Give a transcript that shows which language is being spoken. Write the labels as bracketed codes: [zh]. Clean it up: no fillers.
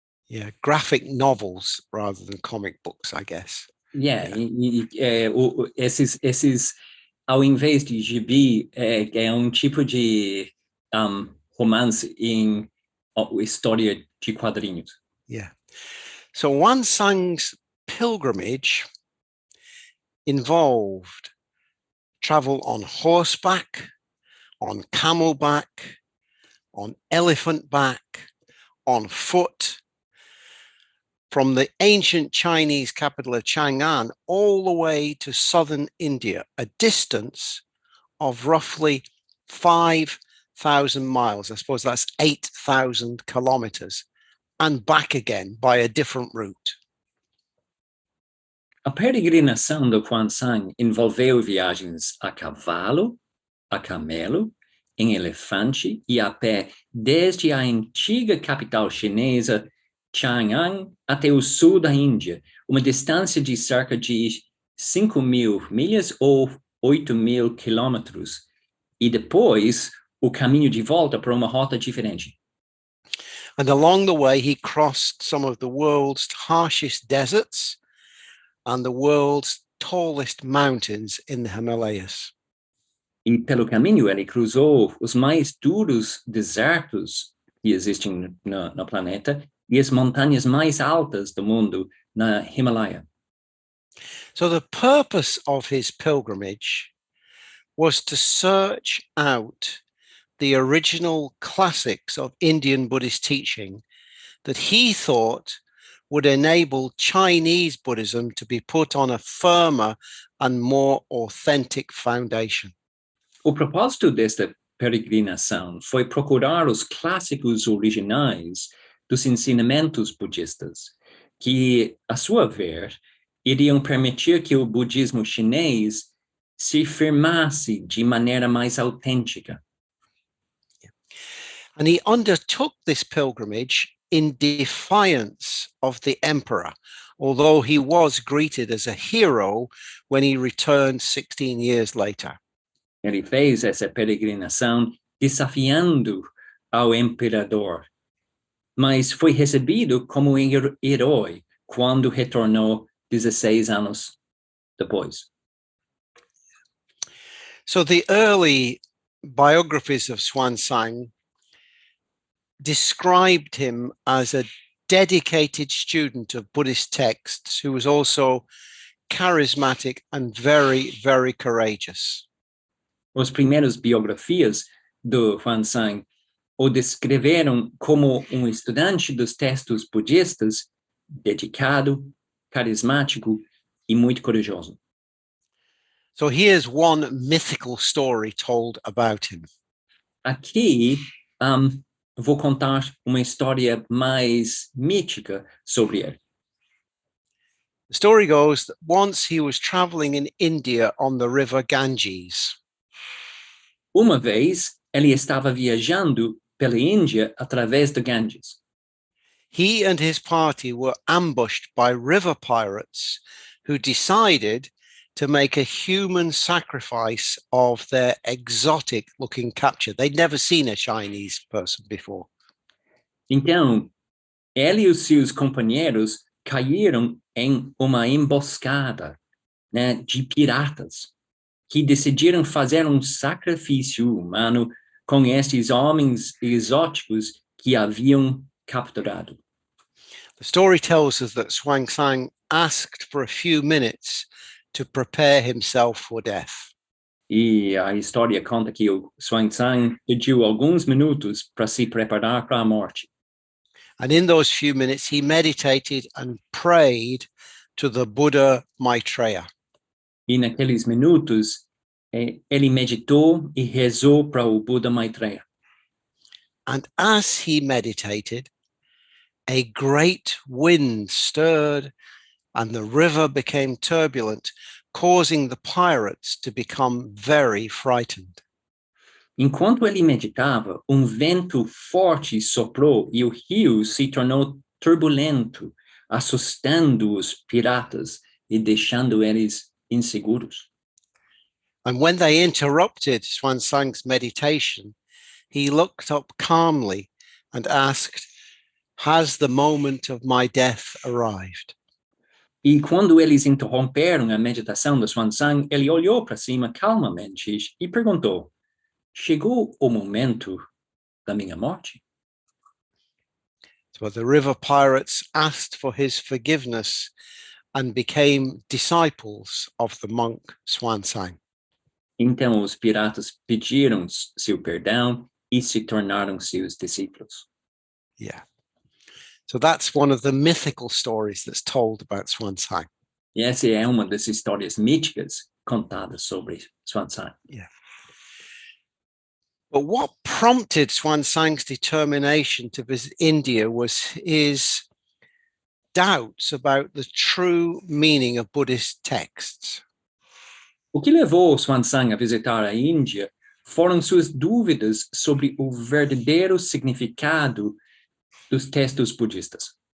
[en] Yeah, graphic novels rather than comic books, I guess. Yeah. [pt] Esses, ao invés de gibi, é um tipo de romance em história de quadrinhos. [en] Yeah. So Xuanzang's pilgrimage involved travel on horseback, on camelback, on elephant back, on foot, from the ancient Chinese capital of Chang'an all the way to southern India, a distance of roughly 5,000 miles. I suppose that's 8,000 kilometers, and back again by a different route. [pt] A peregrinação do Xuanzang envolveu viagens a cavalo, a camelo, em elefante e a pé desde a antiga capital chinesa, Chang'an, até o sul da Índia, uma distância de cerca de 5.000 milhas ou 8.000 quilômetros, e depois o caminho de volta para uma rota diferente. [en] And along the way, he crossed some of the world's harshest deserts and the world's tallest mountains in the Himalayas. [pt] E pelo caminho ele cruzou os mais duros desertos que existem no planeta e as montanhas mais altas do mundo na Himalaia. [en] So the purpose of his pilgrimage was to search out the original classics of Indian Buddhist teaching that he thought would enable Chinese Buddhism to be put on a firmer and more authentic foundation. [pt] O propósito desta peregrinação foi procurar os clássicos originais dos ensinamentos budistas, que, a sua ver, iriam permitir que o budismo chinês se firmasse de maneira mais autêntica. [en] And he undertook this pilgrimage in defiance of the emperor, although he was greeted as a hero when he returned 16 years later. [pt] Ele fez essa peregrinação desafiando ao imperador, mas foi recebido como um herói quando retornou 16 anos depois. [en] So the early biographies of Xuanzang described him as a dedicated student of Buddhist texts who was also charismatic and very, very courageous. [pt] As primeiras biografias do Xuanzang o descreveram como estudante dos textos budistas, dedicado, carismático e muito corajoso. [en] So here's one mythical story told about him. [pt] Aqui vou contar uma história mais mítica sobre ele. [en] The story goes that once he was traveling in India on the river Ganges. [pt] Uma vez, ele estava viajando pela Índia através do Ganges. [en] He and his party were ambushed by river pirates who decided to make a human sacrifice of their exotic-looking capture. They'd never seen a Chinese person before. [pt] Então, ele e os seus companheiros caíram em uma emboscada, né, de piratas que decidiram fazer sacrifício humano com estes homens exóticos que haviam capturado. [en] The story tells us that Xuang Zang asked for a few minutes to prepare himself for death. [pt] E a história conta que o Xuanzang pediu alguns minutos para se preparar para a morte. [en] And in those few minutes, he meditated and prayed to the Buddha Maitreya. [pt] E naqueles minutos, ele meditou e rezou para o Buda Maitreya. [en] And as he meditated, a great wind stirred and the river became turbulent, causing the pirates to become very frightened. [pt] Enquanto ele meditava, vento forte soprou e o rio se tornou turbulento, assustando os piratas e deixando eles inseguros. [en] And when they interrupted Xuanzang's meditation, he looked up calmly and asked, "Has the moment of my death arrived?" [pt] E quando eles interromperam a meditação do Xuanzang, ele olhou para cima calmamente e perguntou: chegou o momento da minha morte? [en] So the river pirates asked for his forgiveness and became disciples of the monk Xuanzang. [pt] Então os piratas pediram seu perdão e se tornaram seus discípulos. [en] Yeah. So that's one of the mythical stories that's told about Xuanzang. [pt] E essa é uma das histórias míticas contadas sobre Xuanzang. [en] Yeah. But what prompted Xuanzang's determination to visit India was his doubts about the true meaning of Buddhist texts. [pt] O que levou Xuanzang a visitar a Índia foram suas dúvidas sobre o verdadeiro significado dos textos budistas.